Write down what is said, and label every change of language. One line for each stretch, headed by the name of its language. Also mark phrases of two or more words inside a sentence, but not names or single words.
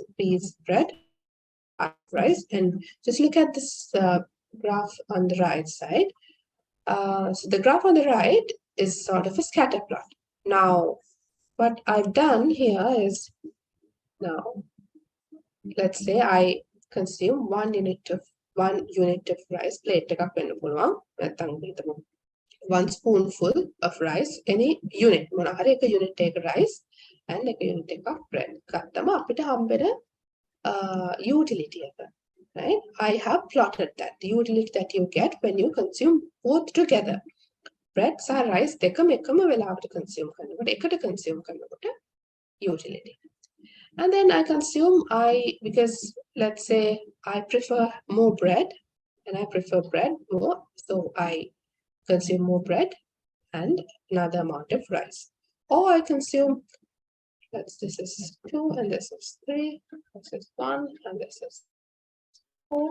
English: Please, bread, rice, and just look at this graph on the right side. So the graph on the right is sort of a scatter plot. Now, what I've done here is, now, let's say I consume 1 unit of rice, plate
Sinhala: එකක් වෙන්න පුළුවන්. නැත්නම් හිතමු
English: 1 spoonful of rice, any unit,
Sinhala: මොන හරි එක unit එක
English: rice and
Sinhala: එක unit එකක් bread. ගත්තම අපිට හම්බෙන utility එක,
English: right? I have plotted that, the utility that you get when you consume both together.
Sinhala: Bread සහ rice දෙකම එකම වෙලාවට consume කරනකොට, එකට consume කරනකොට utility.
English: And then I consume, because let's say I prefer more bread and I prefer bread more. So I consume more bread and another amount of rice. Or I consume, this is 2 and this is 3, this is 1 and this is 4.